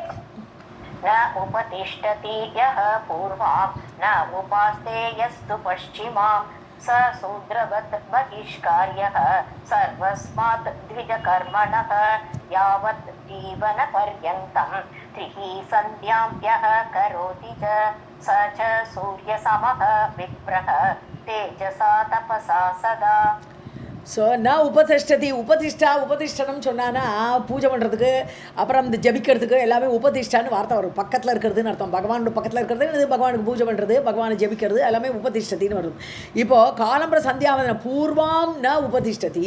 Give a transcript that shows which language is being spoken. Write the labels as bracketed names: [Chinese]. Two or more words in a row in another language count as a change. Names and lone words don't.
[Sanskrit] न उपतिष्ठति यः पूर्वां न उपास्ते यस्तु पश्चिमां स शूद्रवत् बहिष्कार्यः सर्वस्मात् द्विजकर्मणः यावत् जीवनपर्यन्तं त्रिः सन्ध्यां यः करोति च स च सूर्यसमः विप्रः तेजसा तपसा सदा. [Tamil] ஸோ நான் உபதிஷ்டனம் சொன்னான்னா பூஜை பண்ணுறதுக்கு அப்புறம் இந்த ஜபிக்கிறதுக்கு எல்லாமே உபதிஷ்டான்னு வார்த்தை வரும். பக்கத்தில் இருக்கிறதுன்னு அர்த்தம். பகவானோட பக்கத்தில் இருக்கிறது, பகவானுக்கு பூஜை பண்ணுறது, பகவானை ஜபிக்கிறது எல்லாமே உபதிஷ்டத்தின்னு வரும். இப்போது காலம்பர சந்தியாவந்தனம் [Sanskrit] पूर्वां न उपतिष्ठति.